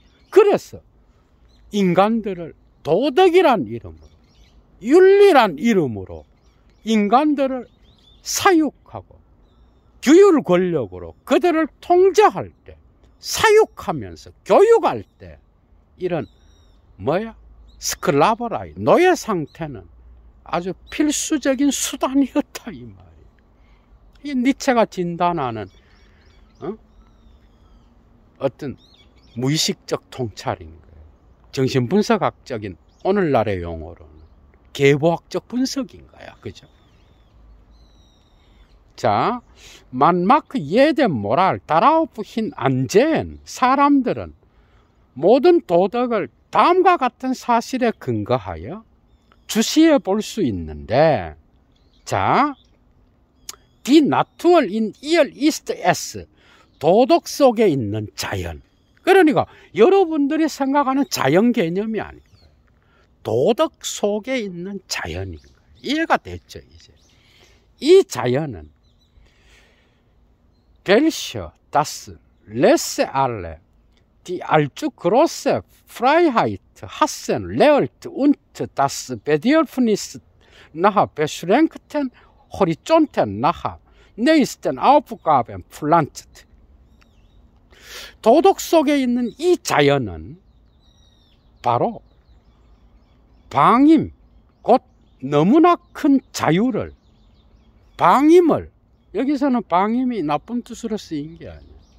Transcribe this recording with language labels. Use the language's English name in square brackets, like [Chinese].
[Korean] 그래서 인간들을 도덕이란 이름으로, 윤리란 이름으로 인간들을 사육하고 규율 권력으로 그들을 통제할 때, 사육하면서 교육할 때 이런 스클라버라이, 노예 상태는 아주 필수적인 수단이었다 이 말이에요. 이 니체가 진단하는 어떤 무의식적 통찰인 거예요. 정신분석학적인 오늘날의 용어로는 계보학적 분석인 거야. 그죠? [German] 자, man mag jede Moral darauf hin ansehen. [Korean] 사람들은 모든 도덕을 다음과 같은 사실에 근거하여 주시해 볼 수 있는데, 자, [German] die Natur in ihr ist es. [Korean] 도덕 속에 있는 자연. 그러니까 여러분들이 생각하는 자연 개념이 아닌 거예요. 도덕 속에 있는 자연인 거예요. 이해가 됐죠, 이제. 이 자연은 [German] welche das Laisse alle, die allzu große Freiheit hassen, lehrt und das Bedürfnis nach beschränkten Horizonten, nach nächsten Aufgaben pflanzt. [Korean] 도덕 속에 있는 이 자연은 바로 방임, 곧 너무나 큰 자유를, 방임을, 여기서는 방임이 나쁜 뜻으로 쓰인 게 아니에요.